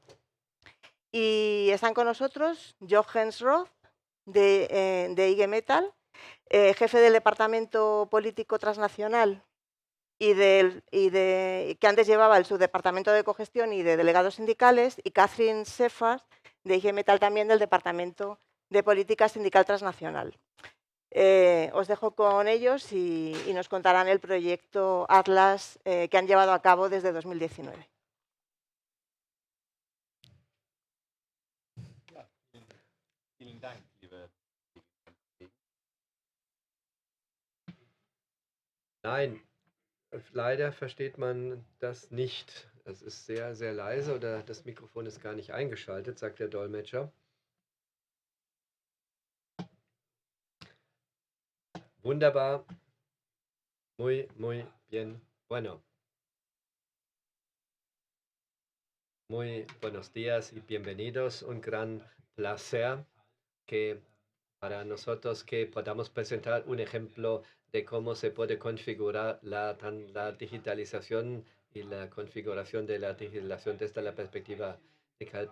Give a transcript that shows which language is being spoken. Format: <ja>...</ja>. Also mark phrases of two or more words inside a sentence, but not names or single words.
<es>Y están con nosotros Jochens Roth, de IG Metal, jefe del Departamento Político Transnacional que antes llevaba el subdepartamento de cogestión y de delegados sindicales, y Catherine Sefas, de IG Metal también, del Departamento de Política Sindical Transnacional. Os dejo con ellos y nos contarán el proyecto Atlas que han llevado a cabo desde 2019.</es> <de>Vielen Dank, liebe Kollegen. Nein, leider versteht man das nicht. Es ist sehr, sehr leise oder das Mikrofon ist gar nicht eingeschaltet, sagt der Dolmetscher. Wunderbar.</de> <es>Muy, muy bien. Bueno. Muy buenos días y bienvenidos. Un gran placer que para nosotros que podamos presentar un ejemplo de cómo se puede configurar la digitalización y la configuración de la digitalización desde la perspectiva de CALP.</es>